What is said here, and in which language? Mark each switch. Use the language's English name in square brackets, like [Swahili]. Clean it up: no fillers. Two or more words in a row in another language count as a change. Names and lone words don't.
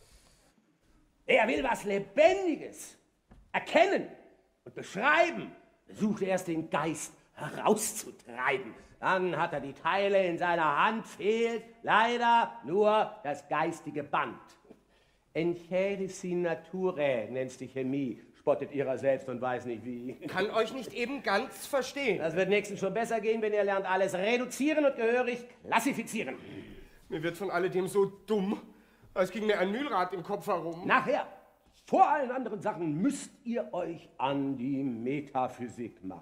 [German] Er will was Lebendiges erkennen und beschreiben, versucht erst den Geist herauszutreiben. Dann hat er die Teile in seiner Hand, fehlt leider nur das geistige Band. [Latin] Enchelici naturae [German] nennt's die Chemie, spottet ihrer selbst und weiß nicht wie. Kann euch nicht eben ganz verstehen. Das wird nächstens schon besser gehen, wenn ihr lernt, alles reduzieren und gehörig klassifizieren. Mir wird von alledem so dumm, als ging mir ein Mühlrad im Kopf herum. Nachher, vor allen anderen Sachen, müsst ihr euch an die Metaphysik machen.